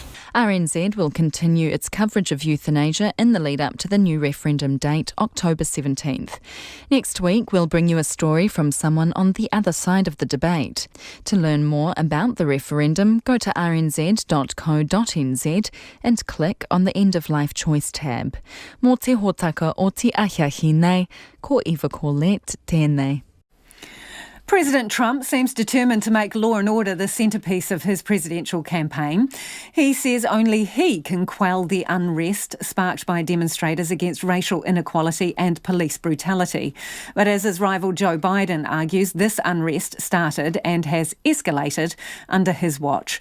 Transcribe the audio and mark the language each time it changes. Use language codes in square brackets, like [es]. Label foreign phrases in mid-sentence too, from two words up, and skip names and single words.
[en] RNZ will continue its coverage of euthanasia in the lead up to the new referendum date, October 17th. Next week, we'll bring you a story from someone on the other side of the debate. To learn more about the referendum, go to rnz.co.nz and click on the End of Life Choice tab. [mi] Mō te hōtaka o te ahiahi nei, ko Eva Corlett tēnei. [en] President Trump seems determined to make law and order the centrepiece of his presidential campaign. He says only he can quell the unrest sparked by demonstrators against racial inequality and police brutality. But as his rival Joe Biden argues, this unrest started and has escalated under his watch.